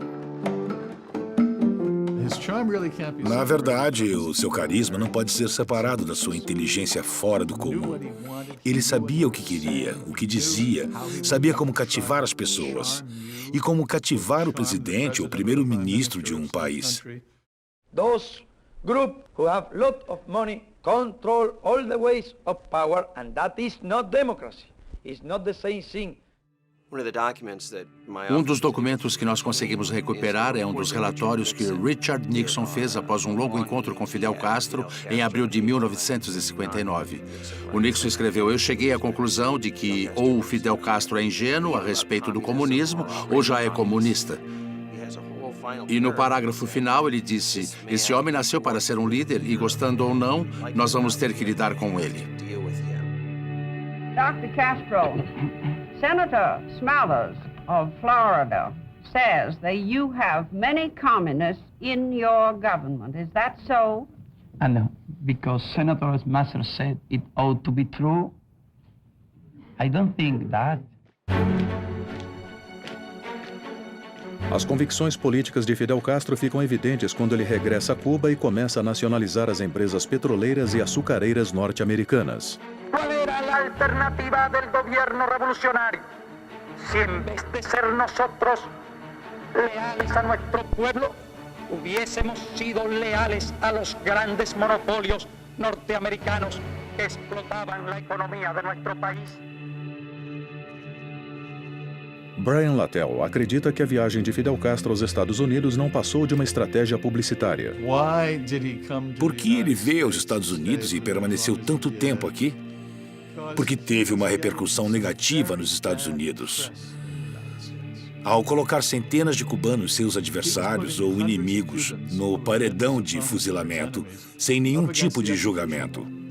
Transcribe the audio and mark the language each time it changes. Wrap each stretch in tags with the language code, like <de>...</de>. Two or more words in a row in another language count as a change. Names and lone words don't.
<pt>Na verdade, o seu carisma não pode ser separado da sua inteligência fora do comum. Ele sabia o que queria, o que dizia, sabia como cativar as pessoas e como cativar o presidente ou primeiro-ministro de um país.</pt> <en>Those groups who have lot of money control all the ways of power, and that is not democracy. It's not the same thing.</en> <pt>Um dos documentos que nós conseguimos recuperar é um dos relatórios que Richard Nixon fez após um longo encontro com Fidel Castro em abril de 1959. O Nixon escreveu: "Eu cheguei à conclusão de que ou o Fidel Castro é ingênuo a respeito do comunismo ou já é comunista." E no parágrafo final ele disse: "Esse homem nasceu para ser um líder e, gostando ou não, nós vamos ter que lidar com ele."</pt> <en>Dr. Castro, Senator Smathers of Florida says that you have many communists in your government. Is that so?</en> <pt>Não.</pt> <en>because Senator Master said it ought to be true. I don't think that.</en> <pt>As convicções políticas de Fidel Castro ficam evidentes quando ele regressa a Cuba e começa a nacionalizar as empresas petroleiras e açucareiras norte-americanas.</pt> <es>¿Cuál era la alternativa del gobierno revolucionario? Si en vez de ser nosotros leales a nuestro pueblo, hubiésemos sido leales a los grandes monopolios norteamericanos que explotaban la economía de nuestro país.</es> <pt>Brian Latell acredita que a viagem de Fidel Castro aos Estados Unidos não passou de uma estratégia publicitária. Por que ele veio aos Estados Unidos e permaneceu tanto tempo aqui? Porque teve uma repercussão negativa nos Estados Unidos. Ao colocar centenas de cubanos, seus adversários ou inimigos, no paredão de fuzilamento, sem nenhum tipo de julgamento.</pt>